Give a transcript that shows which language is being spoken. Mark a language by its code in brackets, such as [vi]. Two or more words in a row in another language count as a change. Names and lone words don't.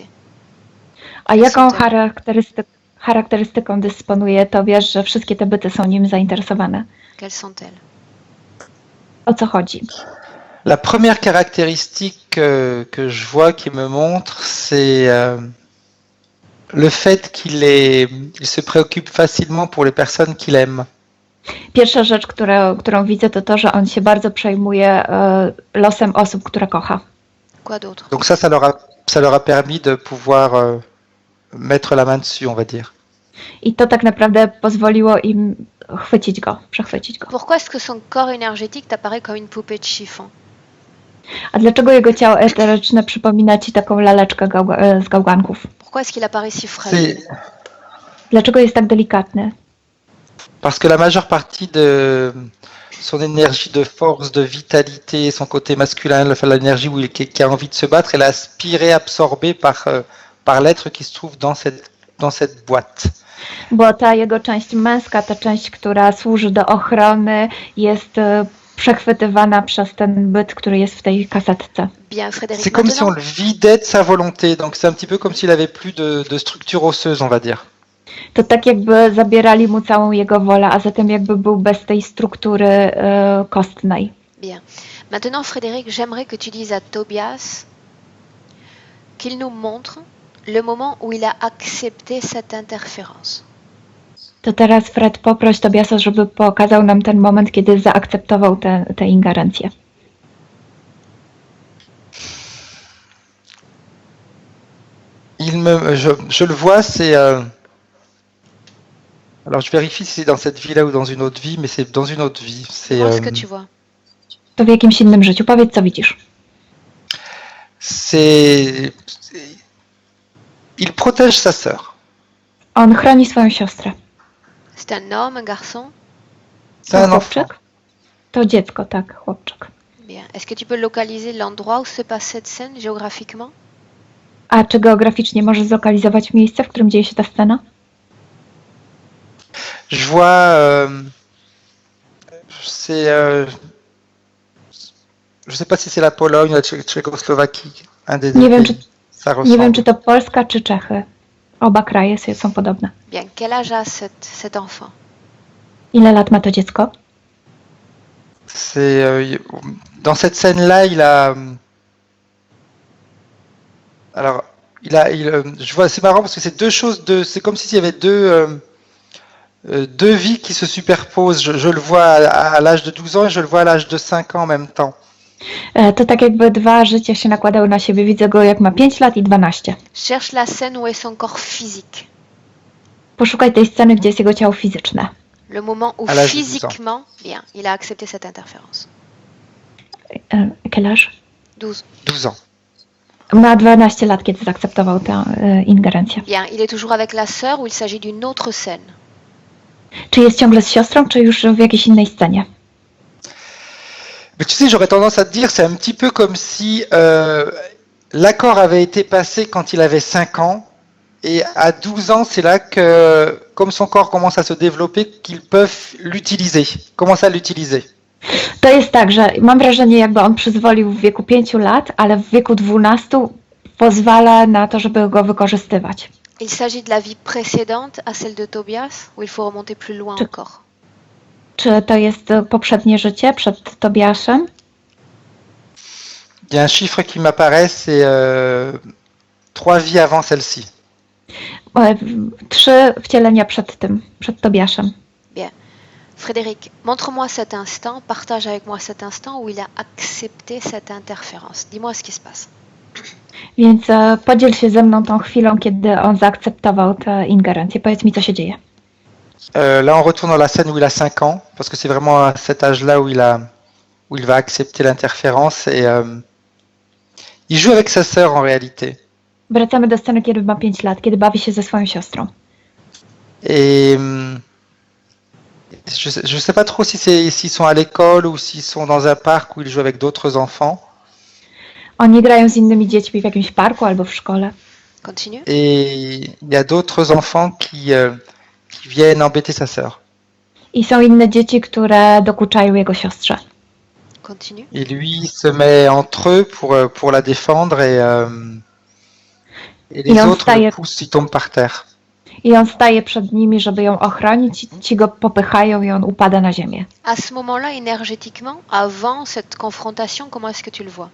[pl] A jaką charakterystyką dysponuje Tobiasz, że wszystkie te byty są nim zainteresowane? [fr] Quelles sont-elles? [pl] O co chodzi? [fr] La première caractéristique que je vois qui me montre, c'est le fait qu'il se préoccupe facilement pour les personnes qu'il aime. [pl] Pierwsza rzecz, którą widzę, to to, że on się bardzo przejmuje losem osób, które kocha. [fr] Quoi d'autre? Donc ça leur a permis de pouvoir mettre la main dessus, on va dire. [pl] I to tak naprawdę pozwoliło im przechwycić go. [fr] Pourquoi est-ce que son corps énergétique t'apparaît comme une poupée de chiffon? [pl] A dlaczego jego ciało eteryczne przypomina ci taką laleczkę z gałganków? [fr] Pourquoi est-ce qu'il apparaît si frêle? [pl] Dlaczego jest tak delikatny? [fr] Parce que la majeure partie de son énergie de force, de vitalité, son côté masculin, enfin, l'énergie qui a envie de se battre, elle est aspirée, absorbée par l'être qui se trouve dans cette boîte. [pl] Bo ta jego część męska, ta część, która służy do ochrony, jest przechwytywana przez ten byt, który jest w tej kasetce. [fr] Bien, Frédéric. C'est comme si on Maintenant, le vidait de sa volonté, donc c'est un petit peu comme s'il avait plus de structure osseuse, on va dire. [pl] To tak jakby zabierali mu całą jego wolę, a zatem jakby był bez tej struktury kostnej. [fr] bien. Maintenant, Frédéric, j'aimerais que tu dises à Tobias qu'il nous montre le moment où il a accepté cette interférence. [pl] To teraz Fred poproś Tobiasa, żeby pokazał nam ten moment, kiedy zaakceptował tę ingerencję. [fr] Je le vois, c'est... alors je vérifie si c'est dans cette vie-là ou dans une autre vie, mais c'est dans une autre vie. C'est, Dis-moi ce que tu vois. [pl] To w jakimś innym życiu. Powiedz, co widzisz. [fr] Il protège sa sœur. [pl] On chroni swoją siostrę. [fr] C'est un homme, un garçon? C'est un enfant. [pl] Chłopczyk? To dziecko, tak, chłopczyk. [fr] Bien. Est-ce que tu peux localiser l'endroit où se passe cette scène géographiquement? [pl] A czy geograficznie możesz zlokalizować miejsce, w którym dzieje się ta scena? [fr] Je vois... c'est... je sais pas si c'est la Pologne ou la Tchécoslovaquie. Un des deux [pl] Nie wiem, [fr] pays. Ça [pl] Nie [fr] ressemble. [pl] wiem, czy to Polska, czy Czechy. Oba kraje są podobne. [fr] Bien. Quel âge a cet enfant? [pl] Ile lat ma to dziecko? [fr] C'est dans cette scène-là, il a. Alors, je vois, c'est marrant parce que c'est deux choses, c'est comme s'il y avait deux vies qui se superposent. Je le vois à l'âge de 12 ans et je le vois à l'âge de 5 ans en même temps. [pl] To tak jakby dwa życia się nakładały na siebie. Widzę go, jak ma 5 lat i 12. [fr] Cherche la scène où est son corps physique. [pl] Poszukaj tej sceny, gdzie jest jego ciało fizyczne. [fr] Le moment où À l'âge de 12 ans. physiquement, bien, il a accepté cette interférence. Quel âge? 12. 12 ans. [pl] Ma 12 lat, kiedy zaakceptował tę ingerencję. [fr] Bien, il est toujours avec la sœur ou il s'agit d'une autre scène? [pl] Czy jest ciągle z siostrą, czy już w jakiejś innej scenie? [fr] Mais tu sais, j'aurais tendance à te dire, c'est un petit peu comme si l'accord avait été passé quand il avait 5 ans, et à 12 ans, c'est là que, comme son corps commence à se développer, qu'ils peuvent l'utiliser, commencer à l'utiliser. [pl] To jest tak, że mam wrażenie, jakby on przyzwolił w wieku 5 lat, ale w wieku 12 pozwala na to, żeby go wykorzystywać. [fr] Il s'agit de la vie précédente à celle de Tobias ou il faut remonter plus loin encore? [pl] Czy to jest poprzednie życie przed Tobiaszem? [fr] Il y a un chiffre qui m'apparaît, c'est 3 vies avant celle-ci. [pl] 3 wcielenia przed Tobiaszem. [fr] Bien. Frédéric, montre-moi cet instant, partage avec moi cet instant où il a accepté cette interférence. Dis-moi ce qui se passe. [pl] Więc podziel się ze mną tą chwilą, kiedy on zaakceptował tę ingerencję. Powiedz mi, co się dzieje. [fr] Là, on retourne dans la scène où il a 5 ans, parce que c'est vraiment à cet âge-là où il va accepter l'interférence et il joue avec sa sœur en réalité. [pl] Wracamy do sceny, kiedy ma 5 lat, kiedy bawi się ze swoją siostrą. [fr] Et je sais pas trop s'ils sont à l'école ou s'ils sont dans un parc où ils jouent avec d'autres enfants. [pl] Oni grają z innymi dziećmi w jakimś parku albo w szkole. [fr] Continue. Et il y a d'autres enfants qui viennent embêter sa sœur. [pl] I są inne dzieci, które dokuczają jego siostrze. [fr] Continue. Et lui se met entre eux pour la défendre et les Il en autres [pl] staje- [fr] le poussent, il tombe par terre. [pl] I on staje przed nimi, żeby ją ochronić. Ci go popychają i on upada na ziemię. [fr] À ce moment-là, énergétiquement, avant cette confrontation, comment est-ce que tu le vois?